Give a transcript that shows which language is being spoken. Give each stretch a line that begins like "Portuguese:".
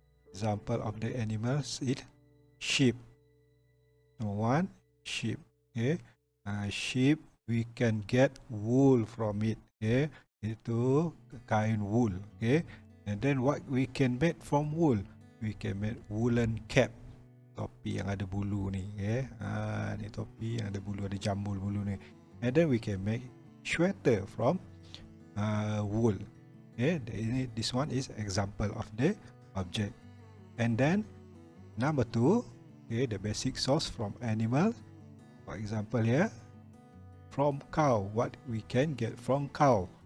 English: Example of the animals is sheep. Number 1, sheep, okay. Sheep, we can get wool from it, okay.
Malay: Itu kain wool,
English: okay. And then what we can make from wool? We can make woolen cap,
Malay: topi yang ada bulu ni,
English: okay.
Malay: Ni topi yang ada bulu, ada jambul bulu ni.
English: And then we can make sweater from wool, okay. This one is example of the object. And then number 2, okay, the basic source from animals. For example here, from cow, what we can get from cow?